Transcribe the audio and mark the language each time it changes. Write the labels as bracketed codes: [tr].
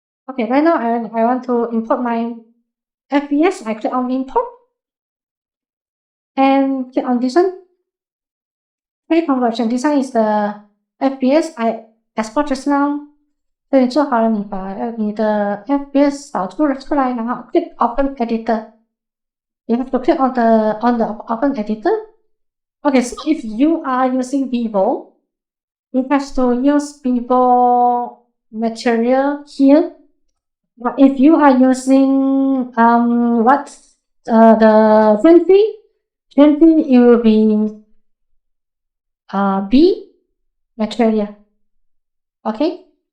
[en] Okay, right now I want to import my FPS. I click on import and click on this one. Conversion. This one is the FPS I export just now. [zh] 所以做好了，你把你的 FPS 导出来，然后 [en] click Open Editor. You have to click on the Open Editor. Okay, so if you are using Vivo, you have to use Vivo material here. But if you are using the Gentry, it will be B material. Okay.